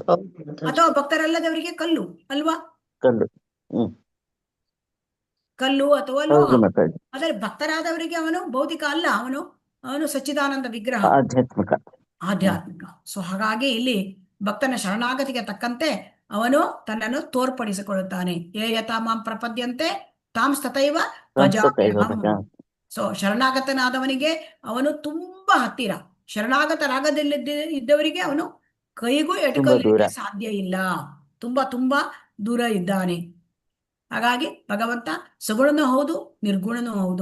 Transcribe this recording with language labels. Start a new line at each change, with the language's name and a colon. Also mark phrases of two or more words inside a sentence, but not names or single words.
Kannada: ಅಥವಾ ಭಕ್ತರಲ್ಲದವರಿಗೆ ಕಲ್ಲು ಅಲ್ವಾ? ಕಲ್ಲು ಅಥವಾ ಲೋಹ. ಆದರೆ ಭಕ್ತರಾದವರಿಗೆ ಅವನು ಭೌತಿಕ ಅಲ್ಲ, ಅವನು ಸಚ್ಚಿದಾನಂದ ವಿಗ್ರಹ, ಆಧ್ಯಾತ್ಮಿಕ. ಸೊ ಹಾಗಾಗಿ ಇಲ್ಲಿ ಭಕ್ತನ ಶರಣಾಗತಿಗೆ ತಕ್ಕಂತೆ ಅವನು ತನ್ನನ್ನು ತೋರ್ಪಡಿಸಿಕೊಳ್ಳುತ್ತಾನೆ.
Sanskrit: ಯೇ ಯಥಾ ಮಾಂ ಪ್ರಪದ್ಯಂತೆ ತಾಂ ತಥೈವ ಭಜಾಮ್ಯಹಂ.
Kannada: ಸೊ ಶರಣಾಗತನಾದವನಿಗೆ ಅವನು ತುಂಬಾ ಹತ್ತಿರ, ಇದ್ದವರಿಗೆ ಅವನು ಕೈಗೂ ಎಟುಕಲಿಕ್ಕೆ ಸಾಧ್ಯ ಇಲ್ಲ, ತುಂಬಾ ದೂರ ಇದ್ದಾನೆ. ಹಾಗಾಗಿ ಭಗವಂತ ಸಗುಣನೂ ಹೌದು, ನಿರ್ಗುಣನೂ ಹೌದು.